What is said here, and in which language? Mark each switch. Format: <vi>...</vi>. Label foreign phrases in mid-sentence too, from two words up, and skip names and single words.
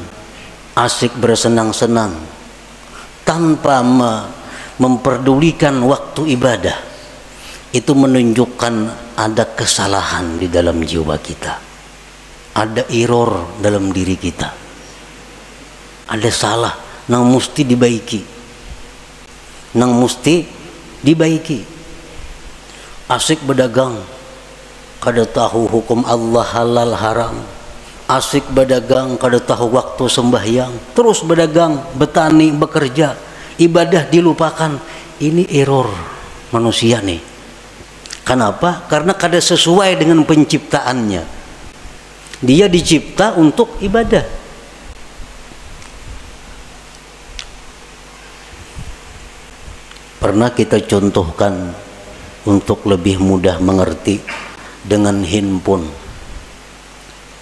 <id>asik bersenang-senang, tanpa memperdulikan waktu ibadah, itu menunjukkan ada kesalahan di dalam jiwa kita, ada error dalam diri kita, ada salah yang mesti dibaiki, yang mesti dibaiki.</id> <bjn>Asik berdagang, kada tahu hukum Allah halal haram. Asik berdagang, kada tahu waktu sembahyang, terus berdagang, bertani, bekerja, ibadah dilupakan. Ini error manusia nih. Kenapa? Karena kada sesuai dengan penciptaannya. Dia dicipta untuk ibadah.</bjn> <id>Pernah kita contohkan untuk lebih mudah mengerti dengan handphone.</id>